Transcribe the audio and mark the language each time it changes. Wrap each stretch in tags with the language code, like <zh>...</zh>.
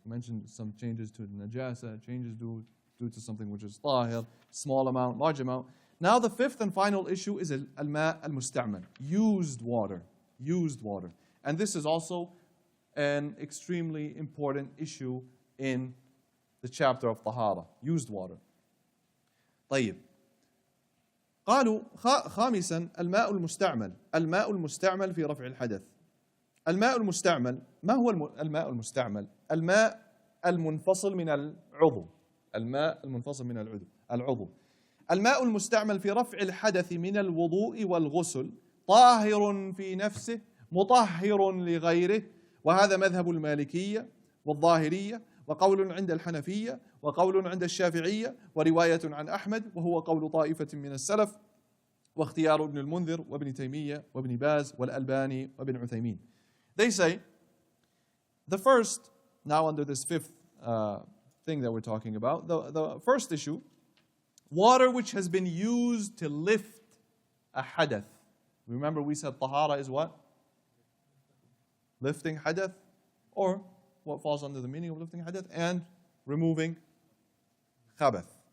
<en>I mentioned some changes to Najāsah, changes due to something which is ṭāhir, small amount, large amount. Now the fifth and final issue is al-ma' al-musta'mal, used water. And this is also an extremely important issue in the chapter of Ṭahara, used water.</en> <ar>طيب. قالوا خامسا الماء المستعمل في رفع الحدث. الماء المستعمل، ما هو الماء المستعمل؟ الماء المنفصل من العضو. الماء المنفصل من العضو. الماء المستعمل في رفع الحدث من الوضوء والغسل طاهر في نفسه مطهر لغيره، وهذا مذهب المالكية والظاهرية وقول عند الحنفية وقول عند الشافعية ورواية عن أحمد وهو قول طائفة من السلف واختيار ابن المنذر وابن تيمية وابن باز والألباني وابن عثيمين.</ar> <en>They say, the first, now under this fifth thing that we're talking about, the first issue, water which has been used to lift a hadath. Remember we said tahara is what? Lifting hadath, or what falls under the meaning of lifting hadath, and removing khabath.</en>